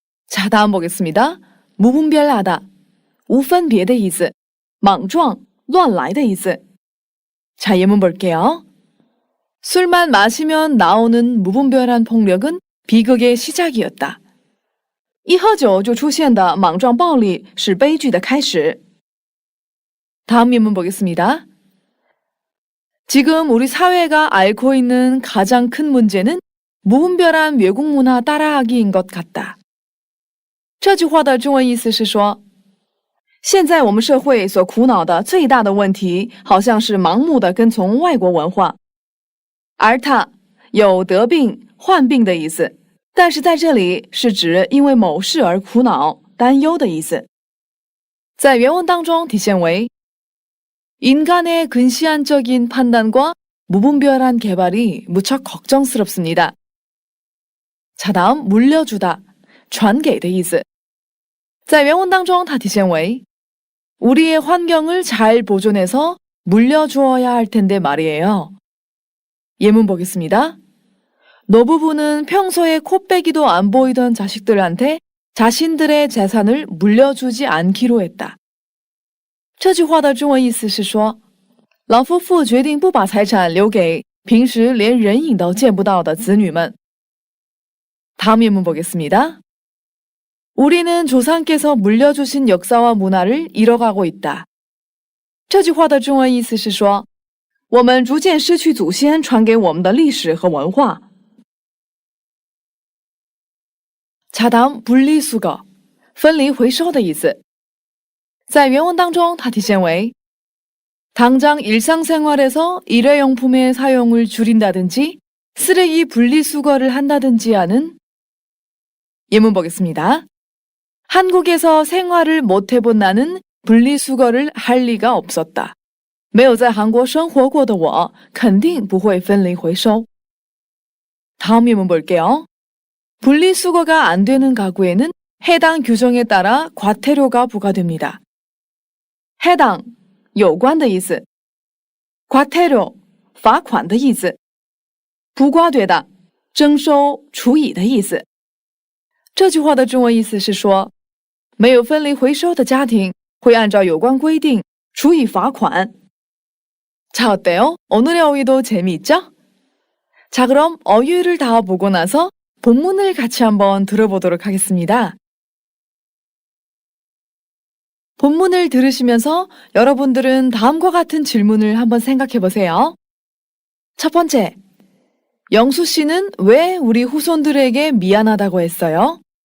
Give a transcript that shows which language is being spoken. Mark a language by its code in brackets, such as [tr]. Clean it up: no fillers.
[ko] 자, 다음 보겠습니다. [zh] 무분별하다, 无分别的意思，莽撞,乱来的意思。 [ko] 자, 예문 볼게요. 술만 마시면 나오는 무분별한 폭력은 비극의 시작이었다. [zh] 一喝酒就出现的莽撞暴力是悲剧的开始。 [ko] 다음 예문 보겠습니다. 지금 우리 사회가 앓고 있는 가장 큰 문제는 무분별한 외국 문화 따라하기인 것 같다. [zh] 这句话的中文意思是说，现在我们社会所苦恼的最大的问题，好像是盲目的跟从外国文化。而它有得病、患病的意思，但是在这里是指因为某事而苦恼、担忧的意思。在原文当中体现为 [ko] 인간의 근시안적인 판단과 무분별한 개발이 무척 걱정스럽습니다. 자, 다음 물려주다, [zh] 传给的意思。 在原文当中它体现为 [ko] 우리의 환경을 잘 보존해서 물려주어야 할 텐데 말이에요. 예문 보겠습니다. 노부부는 평소에 코빼기도 안 보이던 자식들한테 자신들의 재산을 물려주지 않기로 했다. [zh] 这句话的中文意思是说，老夫妇决定不把财产留给平时连人影都见不到的子女们。 [ko] 다음 예문 보겠습니다. 우리는 조상께서 물려주신 역사와 문화를 잃어가고 있다. [zh] 这句话的中文意思是说，我们逐渐失去祖先传给我们的历史和文化。 [ko] 자, 다음 분리수거, [zh] 分离回收的意思。在原文当中它体现为 [ko] 당장 일상생활에서 일회용품의 사용을 줄인다든지 쓰레기 분리수거를 한다든지 하는. 예문 보겠습니다. 한국에서 생활을 못 해본 나는 분리수거를 할 리가 없었다. [zh] 没有在韩国生活过的我肯定不会分离回收。 [ko] 다음 예문 볼게요. 분리수거가 안 되는 가구에는 해당 규정에 따라 과태료가 부과됩니다. [zh] 해당, 有关的意思。 과태료, 罚款的意思。 부과되다, 征收、处以的意思。这句话的中文意思是说，没有分离回收的家庭会按照有关规定处以罚款。 [ko] 자, 어때요? 오늘의 어휘도 재미있죠? 자, 그럼 어휘를 다 보고 나서 본문을 같이 한번 들어보도록 하겠습니다. 본문을 들으시면서 여러분들은 다음과 같은 질문을 한번 생각해 보세요. 첫 번째, 영수 씨는 왜 우리 후손들에게 미안하다고 했어요?